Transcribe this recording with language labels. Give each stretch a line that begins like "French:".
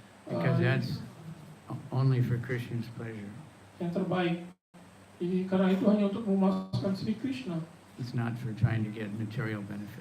English: Because that's only for Krishna's pleasure.
Indonesian: yang terbaik. Jadi karena itu hanya untuk memuaskan Sri Krishna,
English: It's not for trying to get material benefit.